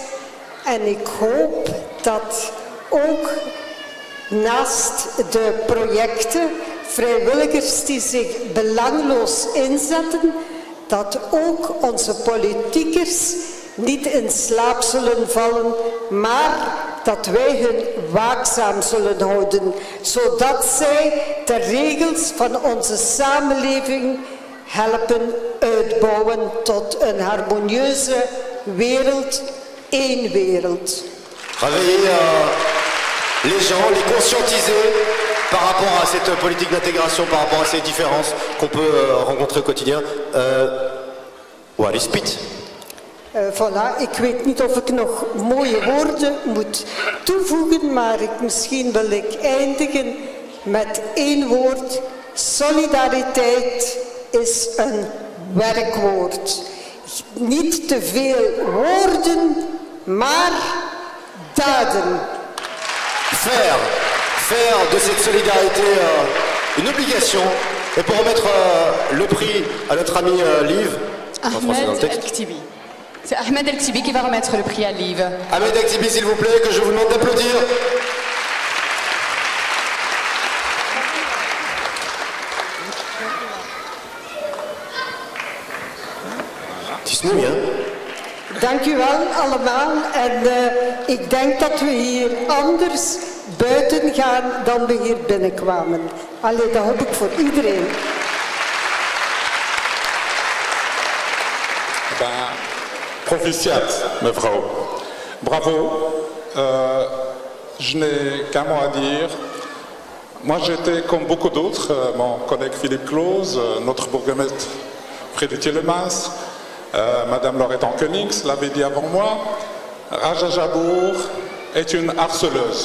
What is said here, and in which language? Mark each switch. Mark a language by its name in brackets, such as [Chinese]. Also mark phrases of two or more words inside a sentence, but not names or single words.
[Dutch] En ik hoop dat ook naast de projecten, vrijwilligers die zich belangloos inzetten, dat ook onze politiekers niet in slaap zullen vallen, maar dat wij hun waakzaam zullen houden, zodat zij de regels van onze samenleving helpen uitbouwen tot een harmonieuze wereld, één wereld. [French] Réveiller les gens, les conscientiser par rapport à cette politique d'intégration, par rapport à ces différences qu'on peut rencontrer au quotidien. [Dutch] Waar is Piet? Voilà, ik weet niet of ik nog mooie woorden moet toevoegen, maar misschien wil ik eindigen met één woord. Solidariteit is een werkwoord. Niet te veel woorden, maar daden. [French] Faire de cette solidarité une obligation. Et pour remettre le prix à notre ami Liv, en français dans le texte. C'est Ahmed El-Ktibi qui va remettre le prix à Liv. Ahmed El-Ktibi, s'il vous plaît, que je vous demande d'applaudir. [Dutch] Het is mooi, hè? Dank u wel allemaal en ik denk dat we hier anders buiten gaan dan we hier binnenkwamen. Allee, dat hoop ik voor iedereen. Proficiat, mevrouw. [French] Bravo. Je n'ai qu'un mot à dire. Moi, j'étais comme beaucoup d'autres, mon collègue Philippe Claus, notre bourgmestre Frédéric Tielemans, Madame Laurette Ankenix l'avait dit avant moi, Raja Jabour est une harceleuse.